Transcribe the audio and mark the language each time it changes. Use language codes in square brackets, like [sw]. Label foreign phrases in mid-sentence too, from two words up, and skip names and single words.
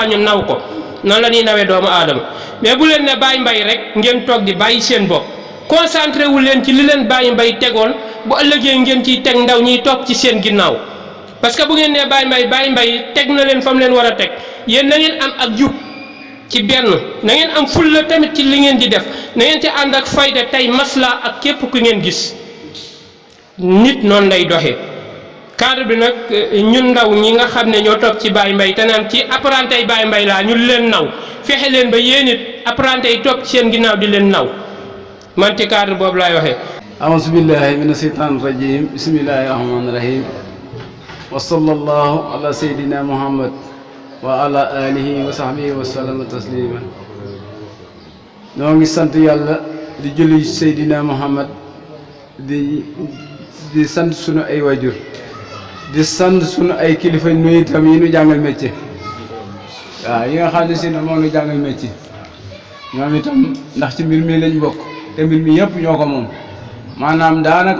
[wo] ñu naw ko noonu la ñuy nawee doomu aadama mais bu leen ne Baye Mbaye rek ngeen toog di bàyyi seen bopp concentré wu leen ci li leen Baye Mbaye tegoon bu ëllëgee ngeen ciy teg ndaw ñiy toog ci seen ginnaaw [fr] parce que [wo] bu ngeen nee Baye Mbaye teg na leen fa mu leen war a teg yéen na ngeen am ak jub ci benn na ngeen am fulla tamit ci li ngeen di def na ngeen ci ànd ak fayda tey masla ak képp ku ngeen gis nit noonu lay doxee. cadre bi nag ñun ndaw ñi nga xam ne ñoo toog ci Baye Mbaye te naan ci apprenti yi Baye Mbaye laa ñu leen naw fexe leen ba yéen it apprenti yi toog ci seen ginnaaw di leen naw man ci cadre boobu laay waxee. [ar] أعوذ بالله من الشيطان الرجيم بسم الله الرحمن الرحيم وصلى الله على سيدنا محمد وعلى آله وصحبه وسلم تسليما [wo] ñoo ngi sant yàlla di julli Seydina Muhammad di sant sunu ay wajur di sant sunu ay kilifa nuyu itam yi nu jàngal métier waaw yi nga xam ne si ne moom nu jàngal métier ñoom itam ndax ci mbir mi lañ bokk te mbir mi yëpp ñoo ko moom maanaam daanaka